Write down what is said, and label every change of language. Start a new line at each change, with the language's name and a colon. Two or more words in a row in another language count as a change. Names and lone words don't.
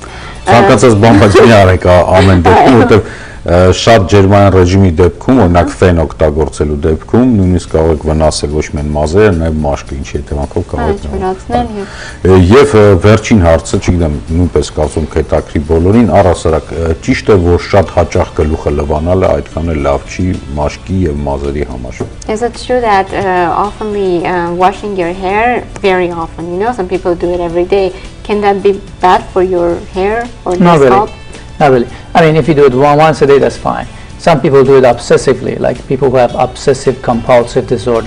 Armenian: Ցանկացած բան բայց մի արեք ամեն դեպքում, որովհետև շատ ջերմային ռեժիմի դեպքում, օրինակ ֆեն օգտագործելու դեպքում, նույնիսկ կարող եք վնասել ոչ միայն մազերը, նաև մաշկը, ինչի հետևանքով կարող եք վնասել։ Եվ վերջին հարցը, չգիտեմ, նույնպես կարծում հետաքրի բոլորին, առհասարակ ճիշտ է, որ շատ հաճախ գլուխը լվանալը այդքան էլ լավ չի մաշկի եւ մազերի համար։
English: Is it true that oftenly washing your hair very often, you know, some people do it every day, can that be bad for your hair or the scalp? Not really. I mean, if you do it once a day, that's fine. Some people do it obsessively, like people who have obsessive compulsive disorder.